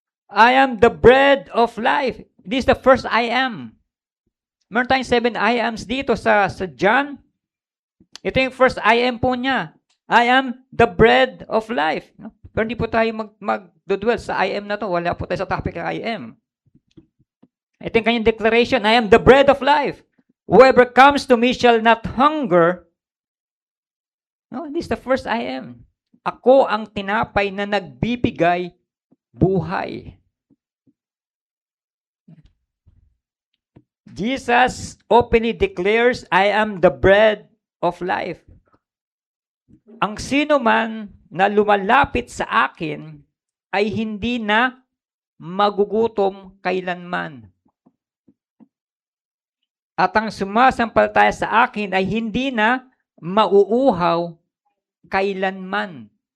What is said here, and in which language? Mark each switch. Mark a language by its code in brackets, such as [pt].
[en] I am the bread of life. This is the first I am. [tl] Meron tayong 7 I ams dito sa John. Ito yung first I am po niya. [en] I am the bread of life. [tl] Pero hindi po tayo mag-dwell sa I am na to. Wala po tayo sa topic ng I am. Ito yung kanyang declaration, [en] I am the bread of life. Whoever comes to me shall not hunger. No, this is the first I am. [tl] Ako ang tinapay na nagbibigay buhay. [en] Jesus openly declares, I am the bread of life. [tl] Ang sino man na lumalapit sa akin ay hindi na magugutom kailanman. At ang sumasampalataya sa akin ay hindi na mauuhaw kailanman.